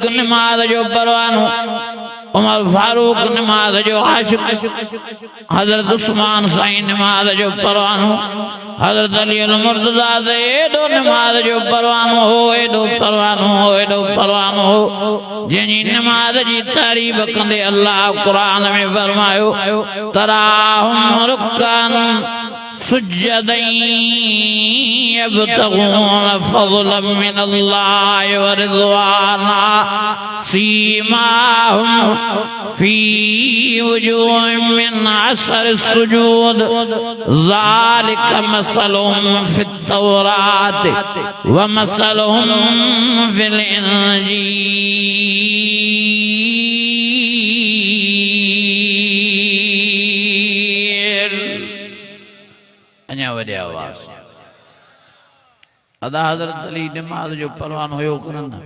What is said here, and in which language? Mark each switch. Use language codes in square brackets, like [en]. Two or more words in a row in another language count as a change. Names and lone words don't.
[sd] नमाज़ जो परवानो उमर फारूक नमाज़ जो आशिक़ हज़रत उस्मान साईं नमाज़ जो परवानो हज़रत अली मुर्तज़ा से एॾो नमाज़ जो परवानो हो एॾो परवानो हो एॾो परवानो हो जंहिंजी नमाज़ जी तारीफ़ कंदे अल्लाह क़ुरान में फरमायो [ar] تراهم ركعا سجدا يبتغون فضلا من الله ورضوانا سيماهم في وجوههم من أثر السجود ذلك مثلهم في التوراة ومثلهم في [sd] इंजील अञा वॾे आवाज़ अदा हज़रत अली नमाज़ जो परवानो हुयो कोन